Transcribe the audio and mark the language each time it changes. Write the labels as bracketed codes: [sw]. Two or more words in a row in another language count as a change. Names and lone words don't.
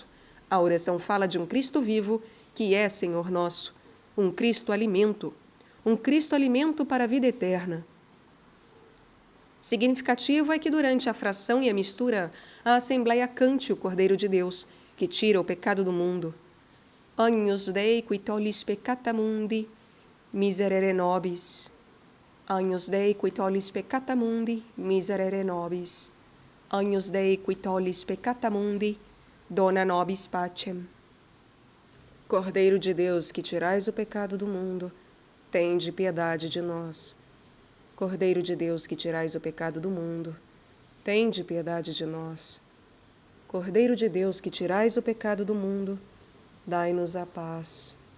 [pt] A oração fala de um Cristo vivo que é Senhor nosso, um Cristo alimento para a vida eterna. Significativo é que durante a fração e a mistura, a Assembleia cante o Cordeiro de Deus, que tira o pecado do mundo. [la] Agnus Dei qui tollis peccata mundi, miserere nobis. Agnus Dei qui tollis peccata mundi, miserere nobis. Agnus Dei qui tollis peccata mundi, dona nobis pacem. [pt] Cordeiro de Deus, que tirais o pecado do mundo, tende piedade de nós. Cordeiro de Deus, que tirais o pecado do mundo, tende piedade de nós. Cordeiro de Deus, que tirais o pecado do mundo, dai-nos a paz.